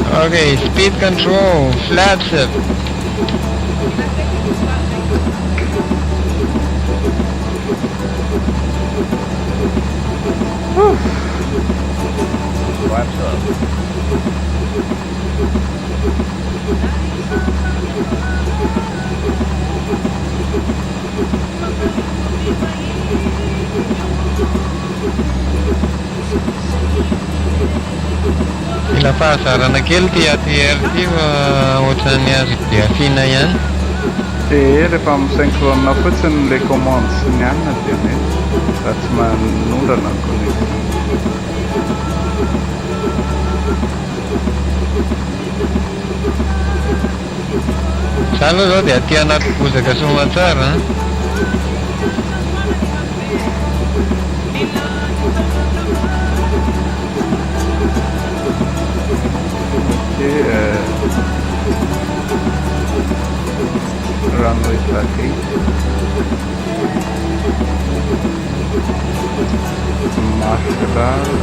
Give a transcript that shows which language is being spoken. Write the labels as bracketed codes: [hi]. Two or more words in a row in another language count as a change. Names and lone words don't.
[en] Okay, speed control, flaps up. Flaps up. [mg] Ila pasarana kely ty ATR ty fa ohatran'ny azo diafina ihany. Rehefa misynchrone fotsiny le commande sy ny anina dia mety raha tsy manondrana ny connexion. Za aloha zao dia aty anaty bozaka somatsara. [en] Runway track 8. Marshall.